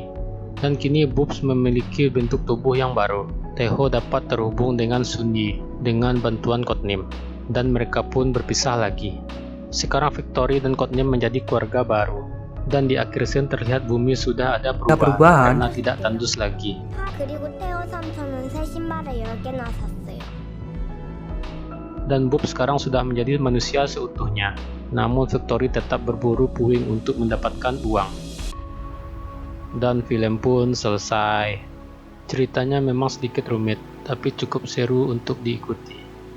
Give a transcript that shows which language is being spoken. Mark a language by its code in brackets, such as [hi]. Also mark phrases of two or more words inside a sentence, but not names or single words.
[id] Dan kini Bobs memiliki bentuk tubuh yang baru. Teho dapat terhubung dengan Sun Yi dengan bantuan Codename, dan mereka pun berpisah lagi. Sekarang Victory dan Codename menjadi keluarga baru, dan di akhir scene terlihat bumi sudah ada perubahan karena tidak tandus lagi. [ko] 그리고 태호 삼촌은 새 신발을 10개나 샀어요. [id] Dan Bob sekarang sudah menjadi manusia seutuhnya. Namun Victory tetap berburu puing untuk mendapatkan uang. Dan film pun selesai. Ceritanya memang sedikit rumit, tapi cukup seru untuk diikuti.